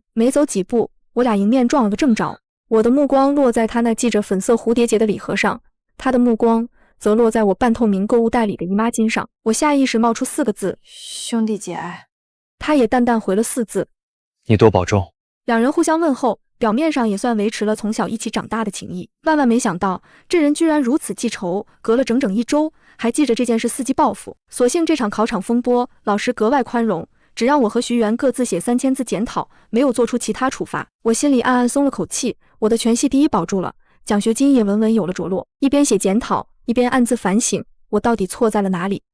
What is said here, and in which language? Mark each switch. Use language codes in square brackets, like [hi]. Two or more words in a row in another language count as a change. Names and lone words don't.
[zh] 沒走幾步，我倆迎面撞了個正着。我的目光落在他那繫着粉色蝴蝶結的禮盒上，他的目光則落在我半透明購物袋裡的姨媽巾上。我下意識冒出4個字： 兄弟姐愛。他也淡淡回了4字： 你多保重。兩人互相問候，表面上也算維持了從小一起長大的情誼。萬萬没想到，這人居然如此記仇，隔了整整1周，還記着這件事伺機報復。所幸這場考場風波，老師格外寬容，只讓我和徐元各自寫3000字檢討，沒有做出其他處罰。我心裡暗暗鬆了口氣，我的全系第一保住了，獎學金也穩穩有了着落。一邊寫檢討，一邊暗自反省，我到底錯在了哪裡？